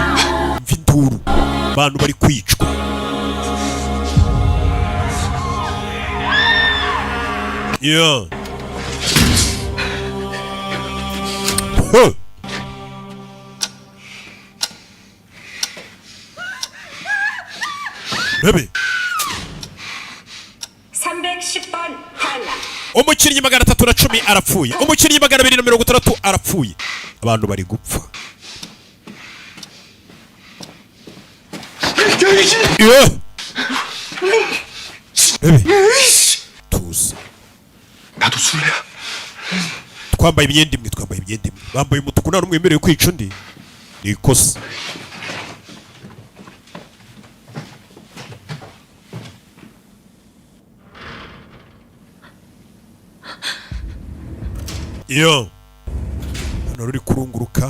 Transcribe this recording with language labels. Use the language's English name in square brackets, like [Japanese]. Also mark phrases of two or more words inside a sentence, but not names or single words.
[Kinyarwanda] Mva induru. Abantu bari kwicwa. Yeah. Huh. Rebe. [Korean] 310번 탈락. [Kinyarwanda] umukinnyi 310 arapfuye. umukinnyi 260 arapfuye. abantu bari gupfa. Yeah. Rebe. tuza. [Korean] 나도 술래야. [Kinyarwanda] twambaye imyenda imwe bambaye umutuku nta n'umwe wemerewe kwica undi. ni ikosa. iyo hano ruri kurunguruka